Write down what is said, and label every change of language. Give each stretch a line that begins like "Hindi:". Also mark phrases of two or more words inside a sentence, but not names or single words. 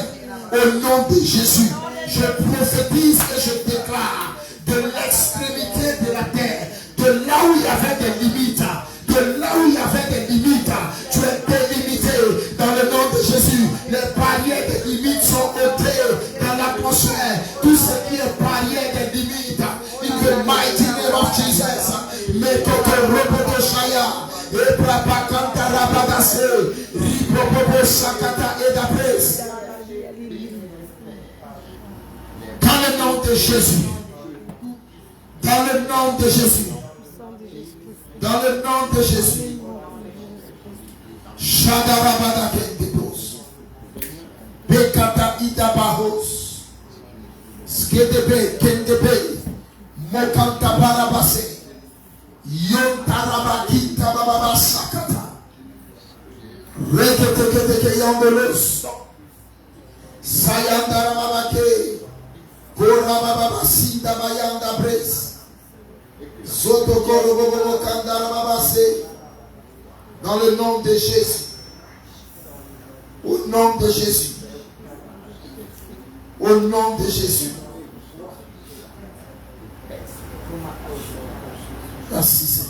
French: Au nom de Jésus, je prophétise et je déclare de l'extrémité de la terre, de là où il y avait des limites, de là où il y avait des limites, tu es délimité dans le nom de Jésus. Les barrières des limites sont ôtées dans l'atmosphère. Tout ce qui est barrière des limites,
English: in the mighty name of Jesus. Mais que repos Shaya, et Prabakanta Rabagase, Ripopo Sakata et Dapres.
French: Dans le nom de Jésus. Dans le nom de Jésus. Dans le nom de Jésus. Shadarabada Kendebos. Bekata Idabahos. Skedebe Kendebe. Mokanta Barabase. Yontarabaki Tababa Sakata. Rekete Yandelos. Sayandarabake. Korababa Sinda Bayanda Bres. Dans le nom de Jésus. Au nom de Jésus. Au nom de Jésus. Merci Seigneur.